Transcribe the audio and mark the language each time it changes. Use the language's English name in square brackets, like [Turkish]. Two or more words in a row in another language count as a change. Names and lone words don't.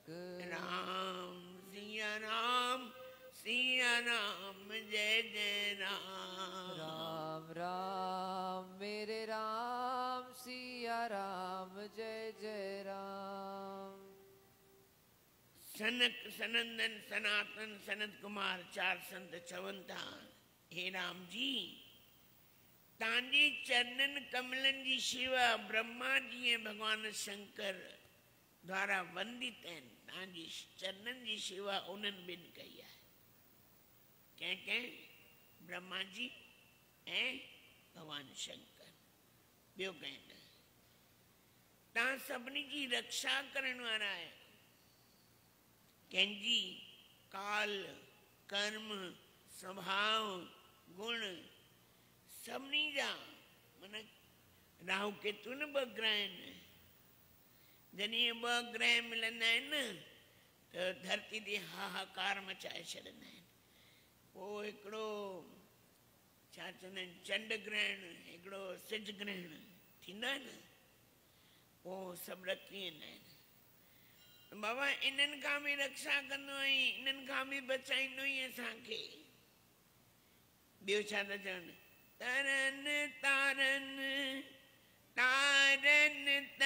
[Hindi] राम सिया राम, सिया राम जय जय राम। राम राम मेरे राम, सिया राम जय जय राम। [Sindhi] सनक सनंदन सनातन सनत कुमार 4 संत चवनि था, हे राम जी तव्हांजे चरणनि कमलनि जी शेवा ब्रह्मा जी ऐं भगवान शंकर द्वारा वंदित आहिनि। तव्हांजी चरणनि जी शेवा उन्हनि ॿिनि कई आहे। कंहिं कंहिं? ब्रह्मा जी ऐं भगवान शंकर, ॿियो कंहिं न। तव्हां सभिनी जी रक्षा करण वारा आहियो। कंहिंजी काल कर्म स्वभाव गुण सभिनी जा, माना राहु केतु न 2 ग्रह आहिनि। जॾहिं 2 ग्रह मिलंदा आहिनि न त धरती ते हाहाकार मचाए छॾींदा आहिनि। पोइ हिकिड़ो छा चवंदा आहिनि चंड ग्रहण, हिकिड़ो सिज ग्रहण थींदा आहिनि, पोइ सभु ॾकी वेंदा आहिनि। बाबा इन्हनि खां बि रक्षा कंदो आहीं, इन्हनि खां बि बचाईंदो ई असांखे। ॿियो छा था चवनि? तरन तारन तारन